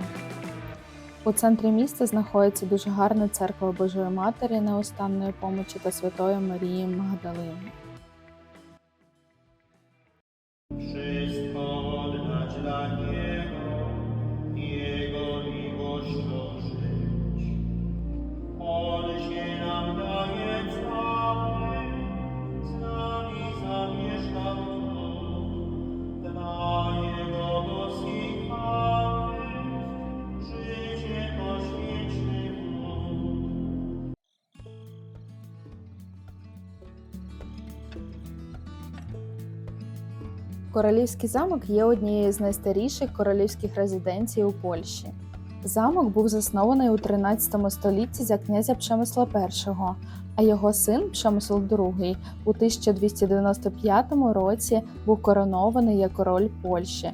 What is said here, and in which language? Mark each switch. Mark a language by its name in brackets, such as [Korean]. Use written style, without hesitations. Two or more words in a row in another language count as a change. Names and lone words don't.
[Ukrainian] У центрі міста знаходиться дуже гарна церква Божої Матері Неустанної помочі та Святої Марії Магдалини. [Polish] Wszystko oddać dla Niego, Jego miłością żyć. On się nam daje cały, z nami zamieszka dla Jego dosychamy, życie poświęcimy. [Ukrainian] Королівський замок є однією з найстаріших королівських резиденцій у Польщі. Замок був заснований у 13 столітті за князя Przemysła I, а його син Przemysł II у 1295 році був коронований як король Польщі.